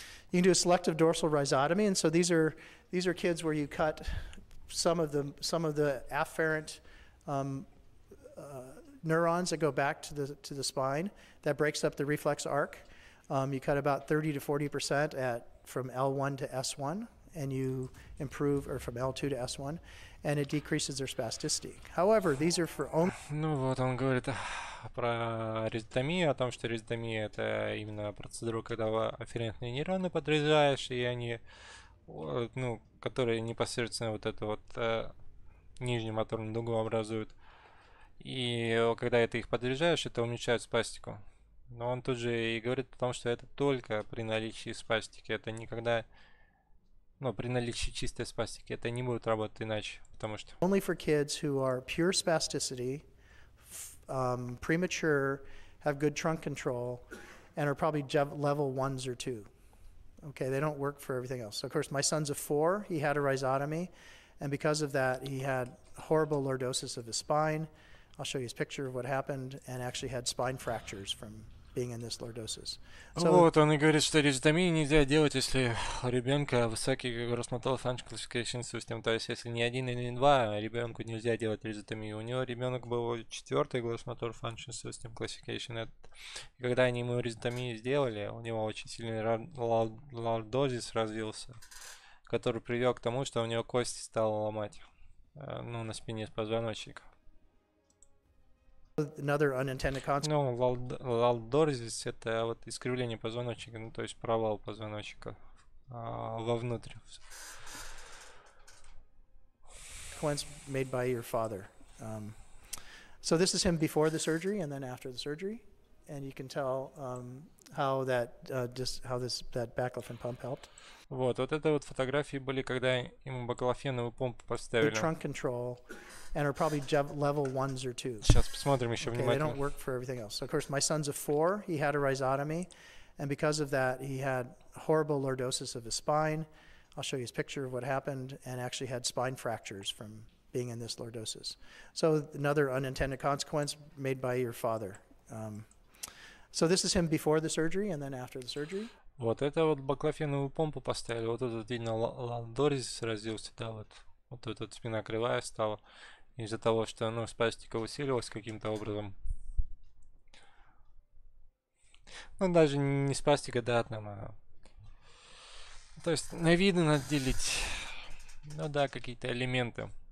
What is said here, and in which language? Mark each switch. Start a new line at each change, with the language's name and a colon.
English: You can do a selective dorsal rhizotomy, and so these are kids where you cut some of the afferent neurons that go back to the spine. That breaks up the reflex arc. You cut about 30 to 40% from L1 to S1, and you improve, or from L2 to S1, and it decreases their spasticity. However, these are for only.
Russian: Ну вот он говорит про резотомию, о том, что резотомия это именно процедура, когда афферентные нейроны подрезаешь, и они, ну, которые непосредственно вот эту вот нижнюю моторную дугу образуют. И когда это их подрезаешь, это уменьшает спастику. Но он тут же и говорит о том, что это только при наличии спастики, это никогда, ну, при наличии чистой спастики, это не будет работать иначе, потому что.
English: Only for kids who are pure spasticity, premature, have good trunk control, and are probably level 1s or 2. Okay, they don't work for everything else. So of course, my son's a 4. He had a rhizotomy, and because of that, he had horrible lordosis of his spine. I'll show you his picture of what happened, and actually had spine fractures from being in this lordosis. So,
Russian: вот он и говорит, что резотомию нельзя делать, если у ребенка высокий gross motor function classification system, то есть если не 1 или не 2, ребенку нельзя делать резотомию. У него ребенок был 4-й gross motor function system classification. И когда они ему резотомию сделали, у него очень сильный лордозис развился, который привел к тому, что у него кости стало ломать, ну, на спине с позвоночника.
English: Another unintended consequence.
Russian: Ну, лордозис это вот искривление позвоночника, ну, то есть провал позвоночника вовнутрь.
English: Made by your father. So this is him before the surgery and then after the surgery, and you can tell how that baclofen pump helped.
Russian: Вот это вот фотографии были, когда ему баклофеновую помпу поставили.
English: Trunk control, and are probably level 1s or 2s.
Russian: Сейчас посмотрим еще
English: Okay, they
Russian: внимательно.
English: don't work for everything else. So of course, my son's a 4. He had a rhizotomy, and because of that, he had horrible lordosis of his spine. I'll show you his picture of what happened, and actually had spine fractures from being in this lordosis. So another unintended consequence made by your father. So this is him before the surgery and then after the surgery.
Russian: Вот это вот баклофеновую помпу поставили. Вот тут видно лордозис развился, да, вот тут вот спина кривая стала из-за того, что, ну, спастика усилилась каким-то образом. Ну, даже не спастика, да, там, то есть на виды надо делить, ну да, какие-то элементы.